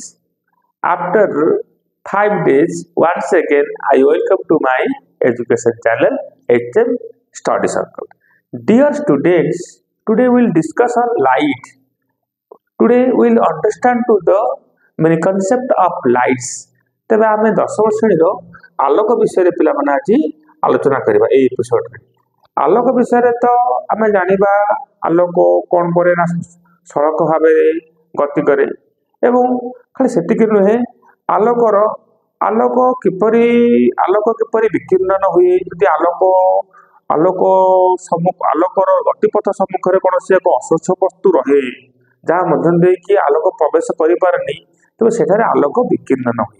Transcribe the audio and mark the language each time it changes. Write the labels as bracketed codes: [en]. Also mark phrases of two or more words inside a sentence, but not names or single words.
[en] After 5 days, once again, I welcome to my education channel HM Study Circle. Dear students, today we'll discuss on light. Today we'll understand to the many concept of lights. [or] ତେବେ ଆମେ ଦଶମ ଶ୍ରେଣୀର ଆଲୋକ ବିଷୟରେ ପିଲାମାନେ ଆଜି ଆଲୋଚନା କରିବା ଏହି ଏପିସୋଡରେ। ଆଲୋକ ବିଷୟରେ ତ ଆମେ ଜାଣିବା ଆଲୋକ କ'ଣ କରେ ନା ସଳଖ ଭାବରେ ଗତି କରେ ଏବଂ ଖାଲି ସେତିକି ନୁହେଁ ଆଲୋକ କିପରି ବିକିରଣ ହୁଏ ଯଦି ଆଲୋକର ଗତିପଥ ସମ୍ମୁଖରେ କୌଣସି ଏକ ଅସ୍ୱଚ୍ଛ ବସ୍ତୁ ରହେ ଯାହା ମଧ୍ୟ ଦେଇକି ଆଲୋକ ପ୍ରବେଶ କରିପାରେନି ତେବେ ସେଠାରେ ଆଲୋକ ବିକିରଣ ହୁଏ।